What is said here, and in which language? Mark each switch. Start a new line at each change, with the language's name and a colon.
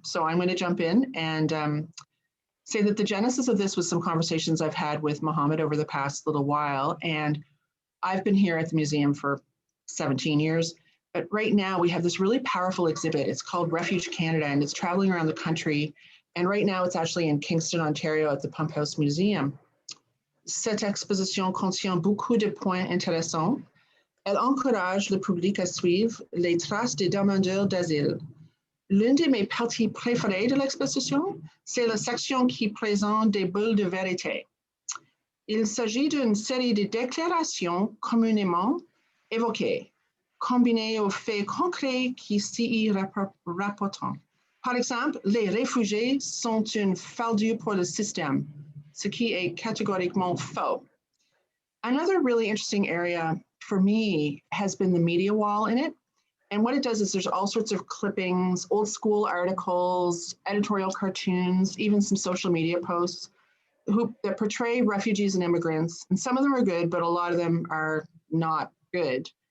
English: So I'm going to jump in and say that the genesis of this was some conversations I've had with Mohammed over the past little while. And I've been here at the museum for 17 years, but right now we have this really powerful exhibit. It's called Refuge Canada, and it's traveling around the country. And right now it's actually in Kingston, Ontario at the Pump House Museum.
French: Cette exposition contient beaucoup de points intéressants. Elle encourage le public à suivre les traces des demandeurs d'asile. L'une de mes parties préférées de l'exposition, c'est la section qui présente des bulles de vérité. Il s'agit d'une série de déclarations communément évoquées, combinées aux faits concrets qui s'y rapportent. Par exemple, les réfugiés sont une faldue pour le système, ce qui est catégoriquement faux.
English: Another really interesting area for me has been the media wall in it. And what it does is there's all sorts of clippings, old school articles, editorial cartoons, even some social media posts that portray refugees and immigrants. And some of them are good, but a lot of them are not good.